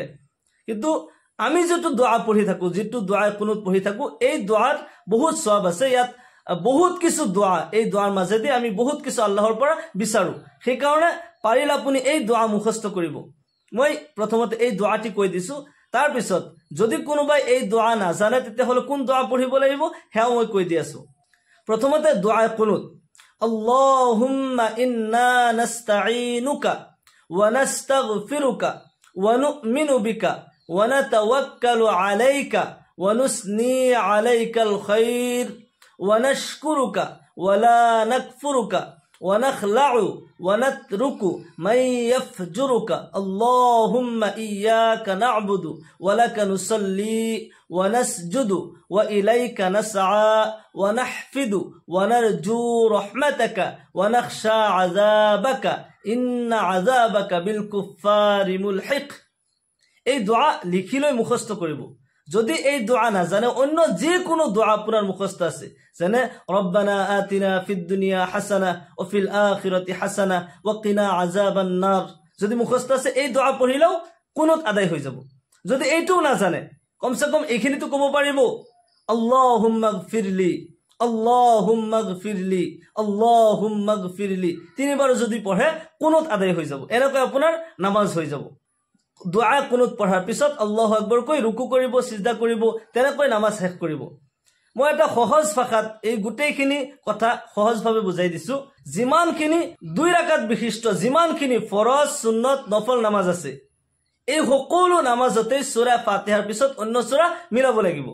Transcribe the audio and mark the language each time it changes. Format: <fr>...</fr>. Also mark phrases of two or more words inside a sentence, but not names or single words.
<as>কিন্তু আমি যেটো দুআ পঢ়ি থাকো যেটো দুআ কুনুত পঢ়ি থাকো এই দুআৰ বহুত সওয়াব আছে ইয়াত বহুত কিছু দুআ এই দুআৰ মাজেদি আমি বহুত কিছু আল্লাহৰ পৰা বিচাৰো সেই কাৰণে পাৰিলে আপুনি এই দুআ মুখস্থ কৰিব মই প্ৰথমতে এই দুআটি কৈ দিছো তাৰ পিছত যদি কোনোবাই এই দুআ নাজানে তেতিয়া হলে কোন দুআ পঢ়িব লাগিব হেও মই কৈ দি আছো প্ৰথমতে দুআ কুনুত</as> <ar>اللهم إنا نستعينك ونستغفرك ونؤمن بك ونتوكل عليك ونثني عليك الخير ونشكرك ولا نكفرك ونخلع ونترك من يفجرك اللهم إياك نعبد ولك نصلي ونسجد وإليك نسعى ونحفد ونرجو رحمتك ونخشى عذابك إن عذابك بالكفار ملحق.</ar> <as>এই দোয়া লিখিলৈ মুখস্থ কৰিব। যদি এই দোয়া না জানে অন্য যে কোনো দোয়া আপনার মুখস্থ আছে, যেনে</as> <ar>ربنا آتنا في الدنيا حسنة وفي الآخرة حسنة وقنا عذاب النار,</ar> <as>যদি মুখস্থ আছে এই দোয়া পঢ়িলেও কুনুত আদায় হৈ যাব। যদি এইটোও না জানে কমসে কম এইখিনি তো কব পাৰিব,</as> <ar>اللهم اغفر لي اللهم اغفر لي اللهم اغفر لي,</ar> <as>তিনিবাৰ যদি পঢ়ে কুনুত আদায় হৈ যাব। এনেকৈ আপোনাৰ নামাজ হৈ যাব। দোয়া কুনুত পঢ়াৰ পিছত</as> <ar>الله أكبر</ar> <as>কৈ রুকু কৰিব, সিজদা কৰিব, তেনেকৈ নামাজ শেষ কৰিব। মই এটা সহজ ভাষাত এই গোটেইখিনি কথা সহজভাৱে বুজাই দিছো। যিমানখিনি 2 রাকাত বিশিষ্ট যিমানখিনি ফৰজ, সুন্নত, নফল নামাজ আছে, এই সকলো নামাজতে সূরা ফাতিহাৰ পিছত অন্য সূরা মিলাব লাগিব।</as>